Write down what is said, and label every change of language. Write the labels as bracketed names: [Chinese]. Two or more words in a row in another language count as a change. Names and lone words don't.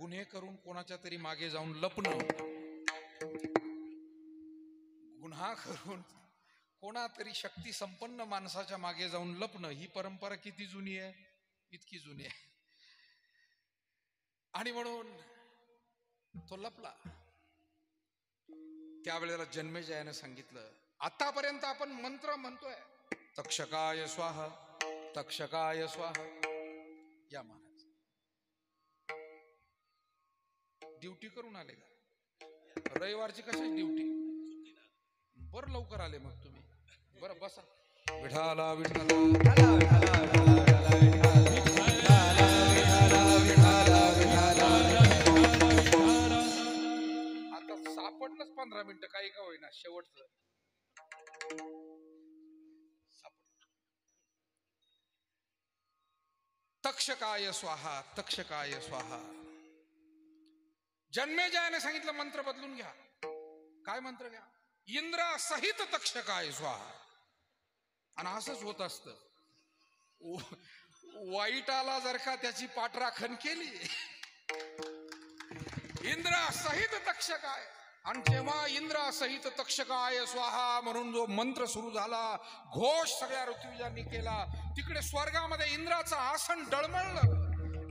[Marathi] गुन्हे करून कोणाच्या तरी मागे जाऊन लपणं, गुन्हा करून कोणातरी शक्ती संपन्न माणसाच्या मागे जाऊन लपणं, ही परंपरा किती जुनी आहे? इतकी जुनी आहे. आणि म्हणून तो लपला. त्यावेळेला जन्मेजयाने सांगितलं, आतापर्यंत आपण मंत्र म्हणतोय, [Sanskrit] तक्षकाय स्वाहा, तक्षकाय स्वाहा. [Marathi] या महाराज ड्युटी करून आले का? रविवारची कशाची ड्युटी? बरं लवकर आले मग तुम्ही. बरं बसा. विठाला विठाला आता सापडलंच 15 मिनिटं, काही का होईना शेवटचं [Sanskrit] तक्षकाय स्वाहा, तक्षकाय स्वाहा. [Marathi] जन्मेजयाने सांगितलं मंत्र बदलून घ्या. काय मंत्र घ्या? [Sanskrit] इंद्रा सहित तक्षकाय स्वाहा. [Marathi] आणि असंच होत असतं. वाईटाला जर का त्याची पाठराखण केली, [Sanskrit] इंद्रा सहित तक्षकाय, [Marathi] आणि जेव्हा [Sanskrit] इंद्रा सहित तक्षकाय स्वाहा [Marathi] म्हणून जो मंत्र सुरू झाला, घोष सगळ्या ऋत्विजांनी केला, तिकडे स्वर्गामध्ये इंद्राचं आसन डळमळलं.